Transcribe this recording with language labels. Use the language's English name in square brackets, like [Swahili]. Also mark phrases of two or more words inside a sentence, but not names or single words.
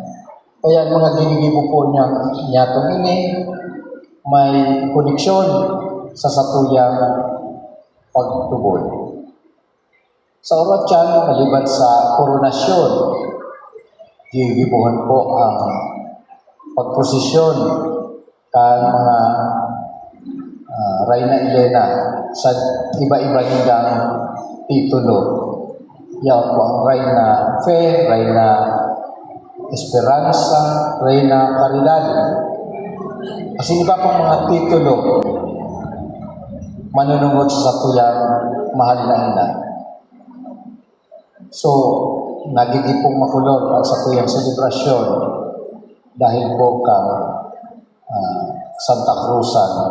[Bikol] Kaya ang mga ginigibo po niya ini may koneksyon sa satuyang pagtubod. Sa oratyan, maliban sa koronasyon, gigibuhan po ang pagposisyon kan mga Reyna Elena sa iba-iba nilang titulo. Yan po ang Reyna Fe, Reyna Esperanza, Reyna Caridad. Kasi iba pong mga titulo manunungod sa tuyang mahal na ina. So, nagigipong makulor ang sa tuyang selebrasyon dahil po kang Santa Cruzan.